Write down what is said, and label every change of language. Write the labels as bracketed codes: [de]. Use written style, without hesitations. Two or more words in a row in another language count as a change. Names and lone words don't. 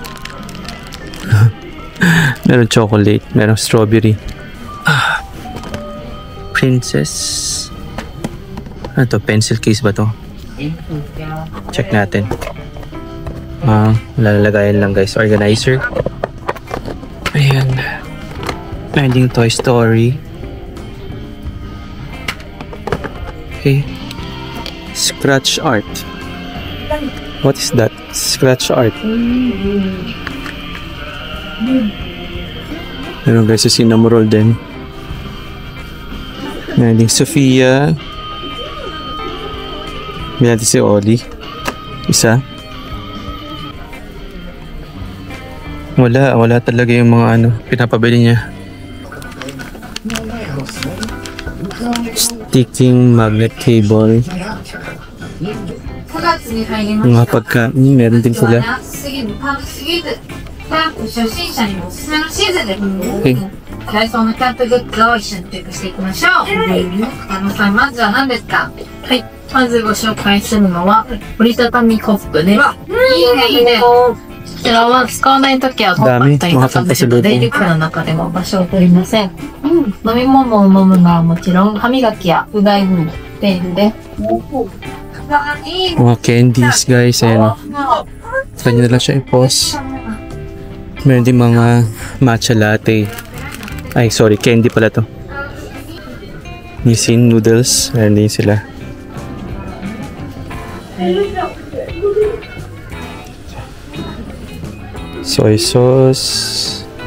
[tl] Meron chocolate. Meron strawberry. Princess. Ano to? Pencil case ba to? Check natin. lalagayan lang guys, organizer. Ayan. Meron ding Toy Story. Okay. [en] Scratch art. What is that? Scratch art. [tl] Meron guys, sa Cinnamoroll din. Meron ding Sofia. Meron natin si Oli. Isa. Wala talaga yung mga pinapabili niya. [en] Sticking magnet cable. [tl] Mga pagkain, meron din sila. Okay. [ja] ダイソーのキャンプグッズを一緒にチェックしていきましょう。さん、まずは何ですか？はい。まずご紹介するのは、折りたたみコップです。いいね、いいね。こちらは使わないときはコップに畳めるので、リュックの中でも場所を取りません。飲み物を飲むのはもちろん、歯磨きやうがいにも便利です。 [tl] Mga candies guys, ayan. Kanya na lang siya i-pause. Meron din mga matcha latte. Ay, sorry, candy pala to. Nissin noodles. Ayan din sila. Soy sauce.